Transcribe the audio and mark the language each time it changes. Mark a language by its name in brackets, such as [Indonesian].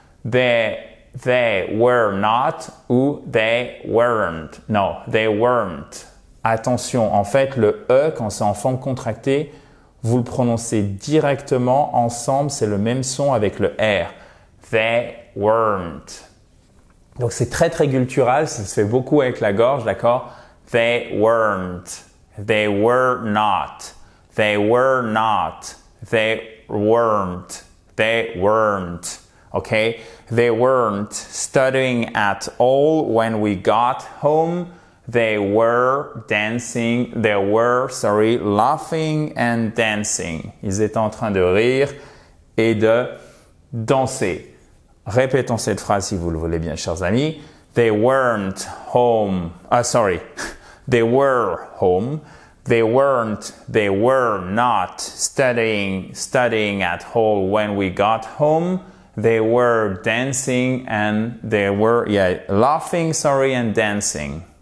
[English] They were not ou they weren't. No, they weren't. [French] Attention, en fait, le E, quand c'est en forme contractée, vous le prononcez directement ensemble. C'est le même son avec le R. [English] They weren't. [French] Donc c'est très très guttural, ça se fait beaucoup avec la gorge, d'accord? [English] They weren't, they were not, they were not, they weren't, they weren't. Okay? They weren't studying at all when we got home. They were dancing, they were, laughing and dancing. [French] Ils étaient en train de rire et de danser. Répétons cette phrase si vous le voulez bien, chers amis. [English] They weren't home. They were home. They weren't, they were not studying at all when we got home. They were dancing and they were, laughing, and dancing.